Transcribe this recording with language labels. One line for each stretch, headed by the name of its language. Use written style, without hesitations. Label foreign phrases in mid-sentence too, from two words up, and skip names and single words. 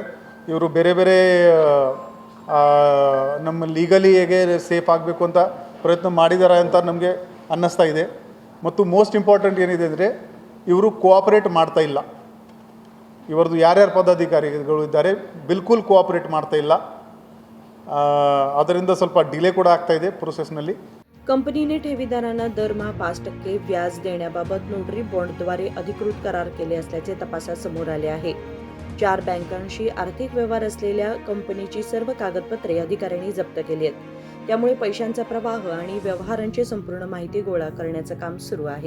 Kannada: ಇವರು ಬೇರೆ ಬೇರೆ ನಮ್ಮ ಲೀಗಲಿ ಹೇಗೆ ಸೇಫ್ ಆಗಬೇಕು ಅಂತ ಪ್ರಯತ್ನ ಮಾಡಿದ್ದಾರೆ ಅಂತ ನಮಗೆ ಅನ್ನಿಸ್ತಾ ಇದೆ. ಮತ್ತು
English: most important
Kannada: ಏನಿದೆ ಅಂದರೆ ಇವರು ಕೋಆಪ್ರೇಟ್ ಮಾಡ್ತಾ ಇಲ್ಲ. ಇವರದು ಯಾರ್ಯಾರು ಪದಾಧಿಕಾರಿಗಳು ಇದ್ದಾರೆ ಬಿಲ್ಕುಲ್ ಕೋಆಪ್ರೇಟ್ ಮಾಡ್ತಾ ಇಲ್ಲ. ಅದರಿಂದ ಸ್ವಲ್ಪ ಡಿಲೇ ಕೂಡ ಆಗ್ತಾ ಇದೆ प्रोसेसನಲ್ಲಿ.
Marathi: कंपनीने ठेवीदारांना दरमहा 5% व्याज देण्याबाबत नोटरी बॉन्डद्वारे अधिकृत करार केले असल्याचे तपासात समोर आले आहे. 4 बँकांशी आर्थिक व्यवहार असलेल्या कंपनीची सर्व कागदपत्रे अधिकाऱ्यांनी जप्त केली आहेत. त्यामुळे पैशांचा प्रवाह आणि व्यवहारांची संपूर्ण माहिती गोळा करण्याचं काम सुरू आहे.